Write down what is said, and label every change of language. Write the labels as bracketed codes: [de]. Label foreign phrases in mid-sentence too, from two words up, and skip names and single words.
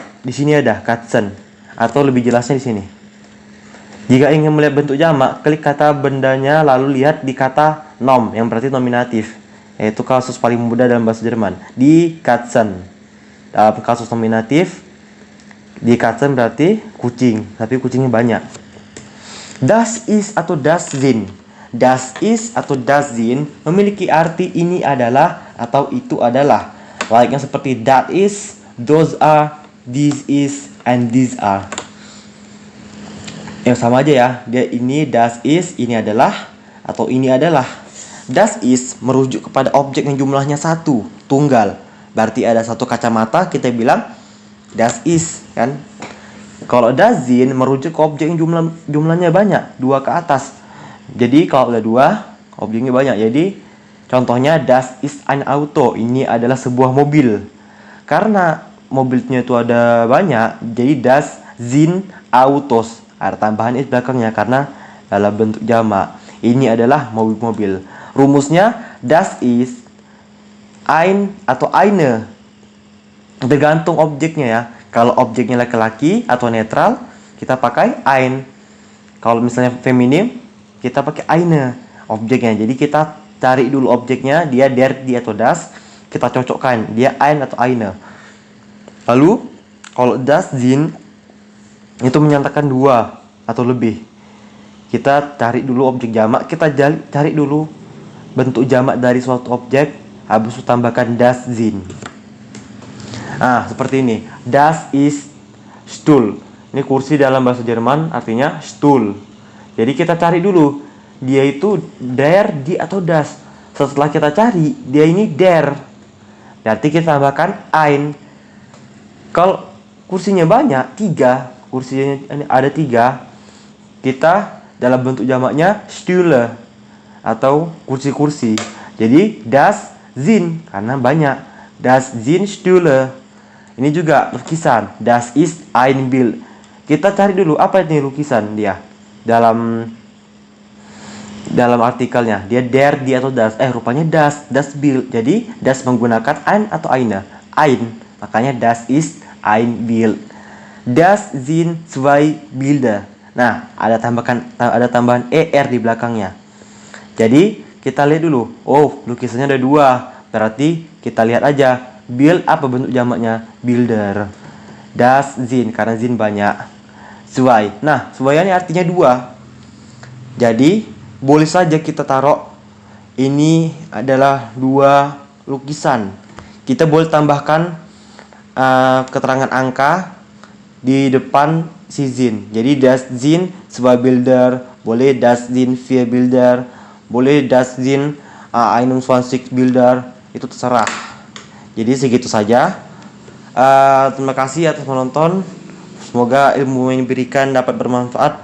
[id] Di sini ada Katzen, atau lebih jelasnya di sini. Jika ingin melihat bentuk jamak, klik kata bendanya lalu lihat di kata nom yang berarti nominatif. yaitu kasus paling mudah dalam bahasa Jerman. [de] Die Katzen. [id] Dalam kasus nominatif, [de] die Katzen [id] berarti kucing, tapi kucingnya banyak. [de] Das ist [id] atau [de] das sind. Das ist [id] atau [de] das sind [id] memiliki arti ini adalah atau itu adalah. Layaknya seperti [en] that is, those are, this is, and these are. [id] Yang sama aja ya. Dia ini [de] das is, [id] ini adalah, atau ini adalah. [de] Das is [id] merujuk kepada objek yang jumlahnya satu, tunggal. Berarti ada satu kacamata, kita bilang [de] das is, [id] kan? Kalau [de] das sind [id] merujuk ke objek yang jumlahnya banyak, 2 ke atas. Jadi kalau ada 2, objeknya banyak. Jadi contohnya [de] das ist ein Auto, [id] ini adalah sebuah mobil. Karena mobilnya itu ada banyak, jadi [de] das sind Autos. [id] Ada tambahan is belakangnya karena dalam bentuk jamak. Ini adalah mobil-mobil. Rumusnya [de] das ist ein [id] atau eine. Tergantung objeknya ya. Kalau objeknya laki-laki atau netral, kita pakai ein. Kalau misalnya feminim, kita pakai eine objeknya. Jadi kita cari dulu objeknya, dia [de] der, die [id] atau das. Kita cocokkan, dia ein atau eine. Lalu kalau [de] das sind [id] itu menyatakan 2 atau lebih. Kita cari dulu objek jamak, kita cari dulu bentuk jamak dari suatu objek, habis itu tambahkan [de] das sind. [id] Nah, seperti ini. [de] Das ist Stuhl. [id] Ini kursi dalam bahasa Jerman artinya Stuhl. Jadi kita cari dulu, dia itu [de] der, die [id] atau das. Setelah kita cari, dia ini der. Berarti kita tambahkan ein. Kalau kursinya banyak, 3, kursinya ada 3, kita dalam bentuk jamaknya Stühle atau kursi-kursi. Jadi [de] das sind [id] karena banyak. [de] Das sind Stühle. [id] Ini juga lukisan. [de] Das ist ein Bild. [id] Kita cari dulu apa ini lukisan dia dalam artikelnya. Dia [de] der, die [id] atau das. Rupanya [de] das Bild. [id] Jadi das menggunakan ein atau eine. Ein. Makanya [de] das ist ein Bild. Das sind zwei Bilder. [id] Nah, ada tambahan er di belakangnya. Jadi kita lihat dulu. Oh, lukisannya ada 2. Berarti kita lihat aja. Bild apa bentuk jamaknya? Bilder. [de] Das sind [id] karena sind banyak. Zwei. Nah, zwei ini artinya 2. Jadi boleh saja kita taruh ini adalah 2 lukisan. Kita boleh tambahkan keterangan angka di depan si sind. Jadi [de] das sind zwei Bilder, [id] boleh [de] das sind 4 Bilder, [id] boleh [de] das sind 21 Bilder, [id] itu terserah. Jadi segitu saja. Terima kasih atas menonton. Semoga ilmu yang diberikan dapat bermanfaat.